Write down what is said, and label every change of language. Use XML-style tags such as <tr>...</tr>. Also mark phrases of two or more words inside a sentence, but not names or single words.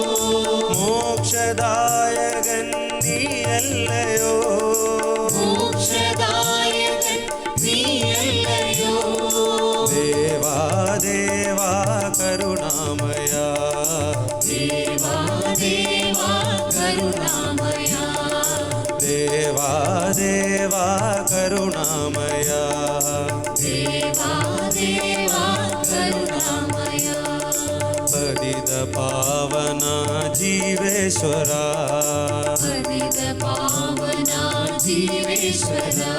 <ml>മോക്ഷദായകൻ നീയല്ലയോ മോക്ഷദായകൻ നീയല്ലയോ ദേവാ ദേവാ കരുണാമയാ ദേവാ ദേവാ</ml> <mr>देवा करुणामया देवा देवा करुणामया पतित पावना जीवेश्वरा पतित पावना जीवेश्वरा</mr>